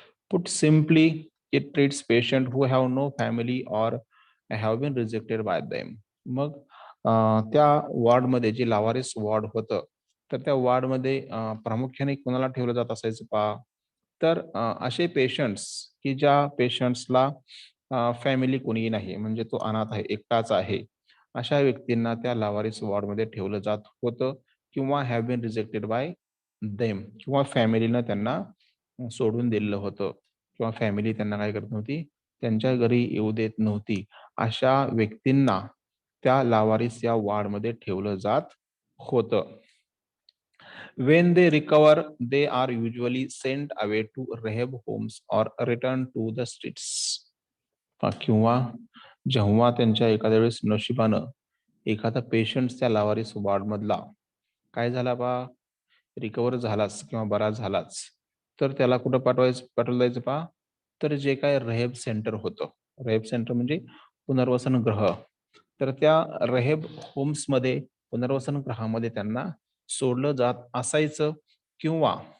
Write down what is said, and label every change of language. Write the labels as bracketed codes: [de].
[en] Put simply, it treats patient who have no family or have been rejected by them. [mr] मग त्या वॉर्डमध्ये जे लावारिस ward होतं, तर त्या वॉर्डमध्ये प्रामुख्याने कोणाला ठेवलं जात असायचं पहा, तर असे पेशंट्स की ज्या पेशंट्सला फॅमिली कोणीही नाही, म्हणजे तो अनाथ आहे, एकटाच आहे, अशा व्यक्तींना त्या लावारिस वॉर्डमध्ये ठेवलं जात होतं, किंवा [en] have been rejected by them, [mr] किंवा फॅमिलीनं त्यांना सोडून दिलेलं होतं, किंवा फॅमिली त्यांना काय करत नव्हती, त्यांच्या घरी येऊ देत नव्हती. अशा व्यक्तींना त्या लावारिस या वॉर्डमध्ये ठेवलं जात होतं. [en] When they recover, they are usually sent away to rehab homes or return to the streets. [mr] किंवा जेव्हा त्यांच्या एखाद्या वेळेस नशिबानं एखादा पेशंट त्या लावारिस वॉर्डमधला काय झाला बा, रिकवर झालाच किंवा बरा झालाच, तर त्याला कुठं पाठवलं जायचं पहा, तर जे काय रेहेब सेंटर होतं, रेहेब सेंटर म्हणजे पुनर्वसन गृह, तर त्या रेहेब होम्समध्ये, पुनर्वसन गृहामध्ये त्यांना सोडलं जात असायचं, किंवा